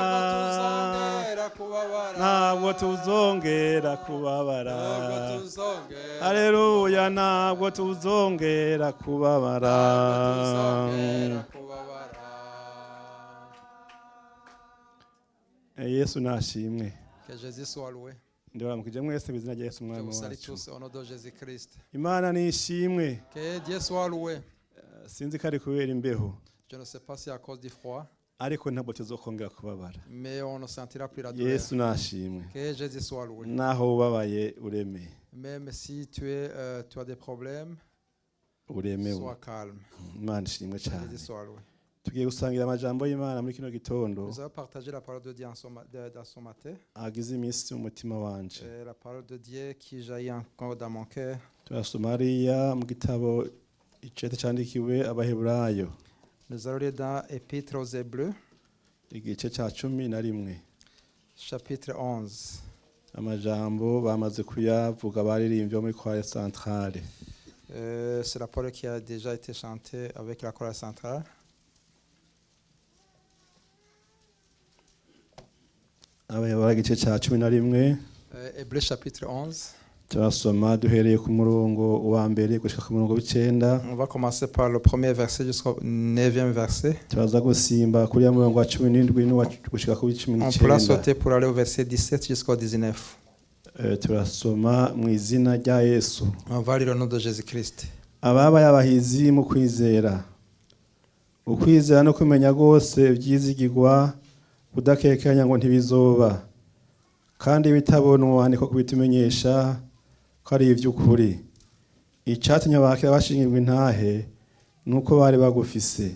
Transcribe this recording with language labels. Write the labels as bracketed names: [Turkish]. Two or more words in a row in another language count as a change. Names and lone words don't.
[Rundi] Ntabwo tuzongera kubabara. Ntabwo tuzongera kubabara. Ntabwo tuzongera Haleluya, ntabwo tuzongera kubabara. Ntabwo tuzongera kubabara. Yesu nashimwe. [French] Que Jésus soit loué. [Rundi] Ndibaramukije mwese bizina rya Yesu [French] Je [Rundi] umwami [French] vous salue [Rundi] wacu. [French] tous au nom de Jésus-Christ. [Rundi] Imana nishimwe. [French] Que Dieu soit loué. [Rundi] Sinzi ko ari kubera imbeho, [French] Je ne sais pas si à cause du froid, [Rundi] ariko ntabwo tuzokongera kubabara. [French] mais on ne sentira plus la douleur. [Rundi] Yesu nashimwe. [French] Que Jésus soit loué. [Rundi] Naho ubabaye ureme, [French] Même si tu as des problèmes, [Rundi] uremewe. [French] sois calme. [Rundi] Imana ishimwe [French] Que [Rundi] cyane. [French] Jésus soit loué. [Rundi] Tugiye gusangira amajambo y'Imana muri kino gitondo [French] Nous allons partager la parole de Dieu dans ce matin. [Rundi] agize iminsi mu mutima wanje. [French] Et la parole de Dieu qui jaillit encore dans mon cœur. [Rundi] Turasoma hariya mu gitabo icete candikiwe Abaheburayo, [French] Nous allons lire dans Épître aux Hébreux, [Rundi] igice ca 11. [French] chapitre 11. [Rundi] Amajambo bamaze kuyavuga baririmbye muri kwaya centrale. [French] C'est la parole qui a déjà été chantée avec la chorale centrale. [Rundi] Abaheburayo igice ca 11. [French] Hébreux chapitre 11. [Rundi] Turasoma duhereye ku murongo wa mbere gushika ku murongo w'icenda. [French] On va commencer par le premier verset jusqu'au 9e verset. [Rundi] Turaza gusimba kuri ya murongo wa 17 n'uwa gushika ku [French] On peut la [Rundi] 19. [French] sauter pour aller au verset 17 jusqu'au 19. [Rundi] Turasoma mu izina rya Yesu. [French] On va lire au nom de Jésus-Christ. [Rundi] Ababaye abahizi mu kwizera, ukwizera no kumenya rwose ivyizigirwa, udakekanya ngo ntibizoba, kandi bitabonwa niko kubitumenyesha ko ari ivy'ukuri. Icatumye abakira bashingirwa intahe nuko bari bagufise.